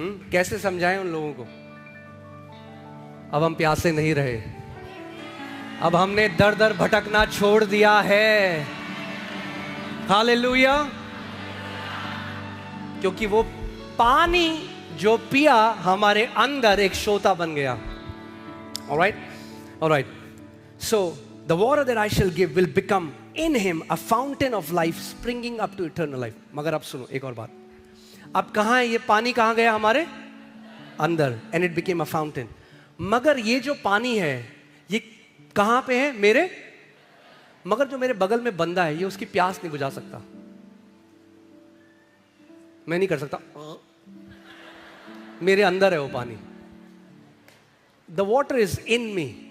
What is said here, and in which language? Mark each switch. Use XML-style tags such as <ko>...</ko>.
<hi>कैसे समझाएं उन लोगों को? अब हम प्यासे नहीं रहे, अब हमने दर दर भटकना छोड़ दिया है। हालेलुया। क्योंकि वो पानी जो पिया हमारे अंदर एक सोता बन गया।</hi> <en>Alright? Alright. So the water that I shall give will become in him a fountain of life springing up to eternal life.</en> <hi>मगर अब सुनो एक और बात। अब कहां है ये पानी? कहां गया? हमारे अंदर।</hi> <en>And it became a fountain.</en> <hi>मगर ये जो पानी है ये कहां पे है? मेरे। मगर जो मेरे बगल में बंदा है ये उसकी प्यास नहीं बुझा सकता। मैं नहीं कर सकता। मेरे अंदर है वो पानी।</hi> <en>The water is in me.</en>